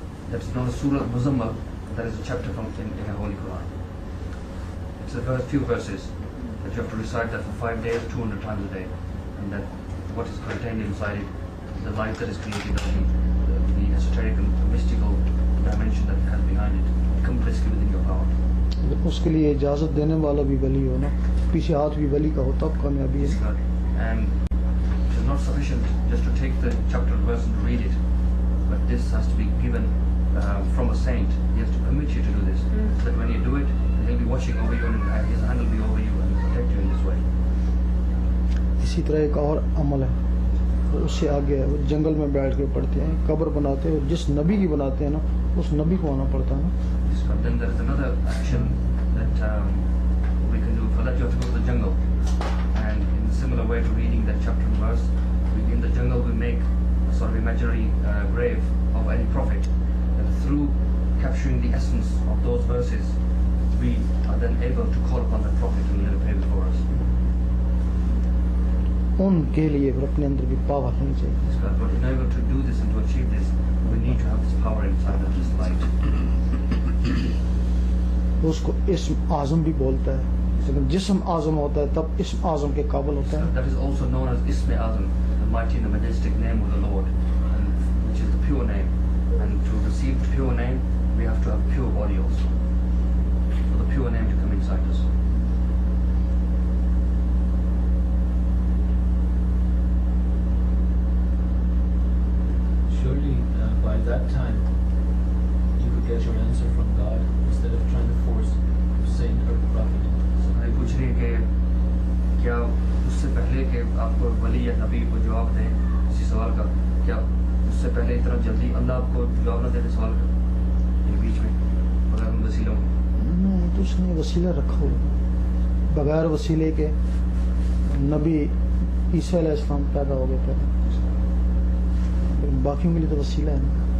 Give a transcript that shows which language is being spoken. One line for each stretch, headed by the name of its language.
English: That's known as Surah Muzammal. That is a chapter from in the Holy Quran. It's a few verses that you have to recite that for 5 days, 200 times a day, and that what is contained inside it, the light that is created, the esoteric and mystical dimension that has behind it, becomes basically within your power.
Hindi: उसके लिए इजाजत देने वाला भी वली हो ना, पीछे हाथ भी वली का हो, तब कामयाबी है.
English: And it is not sufficient just to take the chapter and verse and read it, but this has to be given from a saint. He has to permit you to do this, so that when you do it, he'll be watching over you and his hand will be over you and protect you in this way.
Hindi: इसी तरह एक और अमल है, उससे आगे है, वो जंगल में बैठ के पढ़ते हैं, कब्र बनाते हैं, जिस नबी की बनाते हैं ना, उस नबी को आना पड़ता है ना.
English: Then there is another action that we can do. For that you have to go to the jungle, and in a similar way to reading that chapter and verse, in the jungle we make a sort of imaginary grave of any prophet, and through capturing the essence of those verses, we are then able to call upon that prophet and let him pray before us.
Hindi: उनके लिए फिर अपने अंदर भी power होनी चाहिए.
English: But in order to do this and to achieve this, we need to have this power inside of this light.
Hindi: उसको इस्म आज़म भी बोलता है, लेकिन जिस्म आज़म होता है तब इस्म आज़म के काबिल होता है.
English: That is also known as Ism Azam, the mighty and the majestic name of the Lord, and which is the pure name. And to receive the pure name, we have to have pure body also, for the pure name to come inside us. Surely by that time you could get your answer from God instead of trying to force Saint or the Prophet.
Hindi: मैं पूछ रही कि क्या उससे पहले कि आपको वली या नबी को जवाब दें किसी सवाल का, क्या उससे पहले इतना जल्दी अल्लाह आपको जवाब ना दे सवाल का इन बीच में बगैर उन वसीलों के? नहीं, तो उसने वसीला रखा हुआ, बगैर वसीले के नबी ईसा अलैहिस्सलाम पैदा हो गए थे, लेकिन बाकियों के लिए तो वसीला है ना.